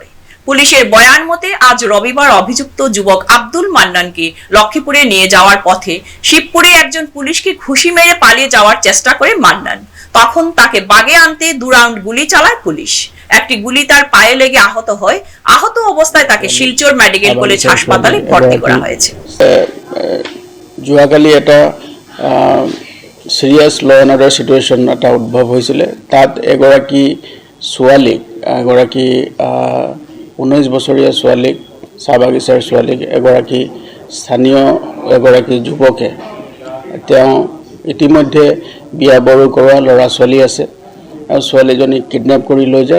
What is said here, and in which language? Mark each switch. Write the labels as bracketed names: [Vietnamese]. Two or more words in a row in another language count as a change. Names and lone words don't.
[Bangla] পুলিশের বয়ান মতে আজ রবিবার অভিযুক্ত যুবক আব্দুল মান্নানকে লক্ষ্মীপুরে নিয়ে যাওয়ার পথে শিবপুরে একজন পুলিশকে ঘুষি মেরে পালিয়ে যাওয়ার চেষ্টা করে মান্নান। তখন তাকে বাগে আনতে 2 রাউন্ড গুলি চালায় পুলিশ। একটি গুলি তার পায়ে লেগে আহত হয়। আহত অবস্থায় তাকে শিলচর মেডিকেল কলেজ হাসপাতালে ভর্তি করা হয়েছে। [Assamese] যোৱাকালি এটা [English] serious law and order situation [Assamese] এটা উদ্ভৱ হৈছিলে। তাত এগৰাকী 19 বছৰীয়া ছোৱালীক, চাহ বাগিচাৰ ছোৱালীক এগৰাকী স্থানীয় এগৰাকী যুৱকে, তেওঁ ইতিমধ্যে বিয়া বাৰু কৰোৱা ল'ৰা ছোৱালী আছে আৰু ছোৱালীজনীক কিডনেপ কৰি লৈ যায়।